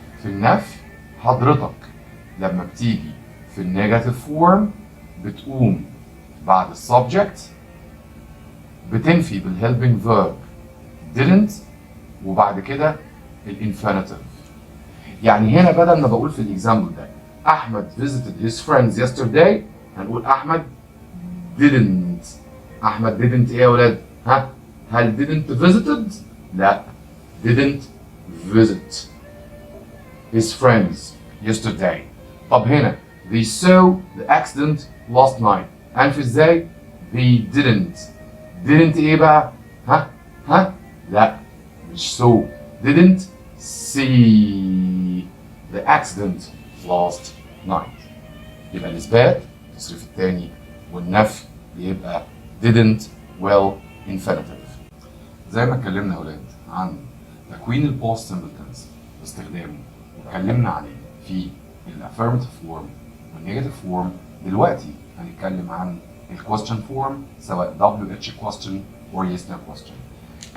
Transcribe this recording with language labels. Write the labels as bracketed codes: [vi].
[ar] في النفي حضرتك لما بتيجي في النيجاتيف فورم بتقوم بعد السبجكت بتنفي بالهيلبينج فيرب didn't وبعد كده الانفينيتيف. يعني هنا بدل ما بقول في الاكزامبل ده احمد [en] visited his friends yesterday [ar] هنقول احمد didn't. احمد didn't ايه يا ولاد؟ ها؟ هل didn't visited؟ لا، [en] didn't visit his friends yesterday. [ar] طب هنا [en] they saw the accident last night [ar] هنفي ازاي؟ they didn't ايه بقى؟ ها؟ لا مش so. [en] didn't see the accident last night. [ar] يبقى الإثبات التصريف الثاني والنفي بيبقى didn't well infinitive. زي ما اتكلمنا يا ولاد عن تكوين الباست سمبل تنس باستخدامه واتكلمنا عليه في الافيرماتيف فورم والنيجاتيف فورم، دلوقتي هنتكلم عن الكويستشن فورم سواء WH question or yes no question.